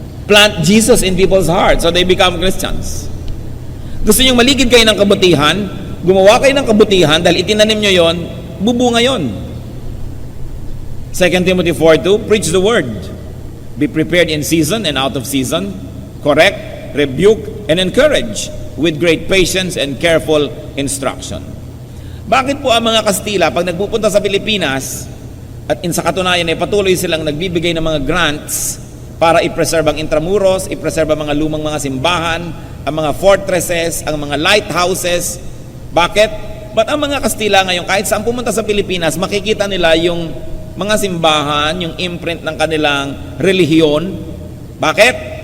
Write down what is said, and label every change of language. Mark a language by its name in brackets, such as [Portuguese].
[English] Plant Jesus in people's hearts so they become Christians. [Filipino] Gusto niyo maligid kayo ng kabutihan? Gumawa kayo ng kabutihan dahil itinanim niyo yon, bubunga yon. [English] 2 Timothy 4:2, preach the word. Be prepared in season and out of season. Correct, rebuke, and encourage with great patience and careful instruction. [Filipino] Bakit po ang mga Kastila, pag nagpupunta sa Pilipinas, at sa katunayan ay patuloy silang nagbibigay ng mga grants para i-preserve ang intramuros, i-preserve ang mga lumang mga simbahan, ang mga fortresses, ang mga lighthouses. Bakit? Ba't ang mga Kastila ngayon, kahit saan pumunta sa Pilipinas, makikita nila yung mga simbahan, yung imprint ng kanilang relihiyon. Bakit?